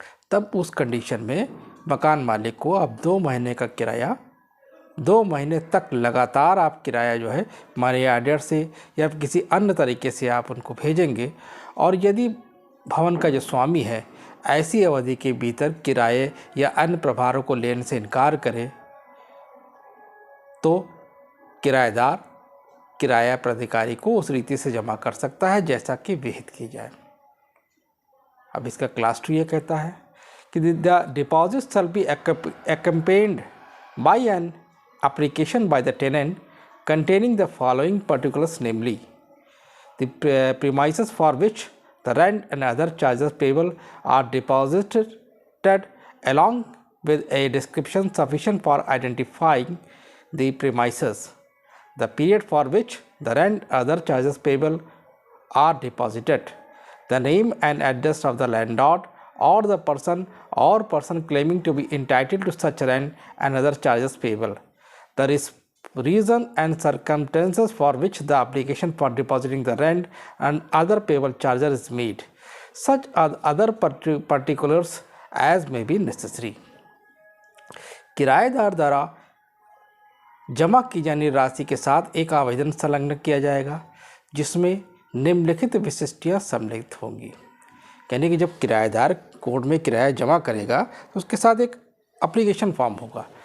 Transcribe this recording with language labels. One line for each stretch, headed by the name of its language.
Hindi: तब उस कंडीशन में मकान मालिक को अब 2 महीने का किराया 2 महीने तक लगातार आप किराया मनी ऑर्डर से या किसी अन्य तरीके से आप उनको भेजेंगे, और यदि भवन का जो स्वामी है ऐसी अवधि के भीतर किराए या अन्य प्रभारों को लेने से इनकार करे तो किराएदार किराया प्राधिकारी को उस रीति से जमा कर सकता है जैसा कि विहित की जाए। अब इसका क्लास 2 ये कहता है कि
English: The deposit shall be accompanied by an application by the tenant containing the following particulars, namely the premises for which the rent and other charges payable are deposited, along with a description sufficient for identifying the premises, the period for which the rent other charges payable are deposited, the name and address of the landlord or the person claiming to be entitled to such rent and other charges payable, the reason and circumstances for which the application for depositing the rent and other payable charges is made, such other particulars as may be necessary।
Hindi: किराएदार द्वारा जमा की जाने राशि के साथ एक आवेदन संलग्न किया जाएगा जिसमें निम्नलिखित विशिष्टियाँ सम्मिलित होंगी, यानी कि जब किराएदार कोर्ट में किराया जमा करेगा तो उसके साथ एक एप्लीकेशन फॉर्म होगा।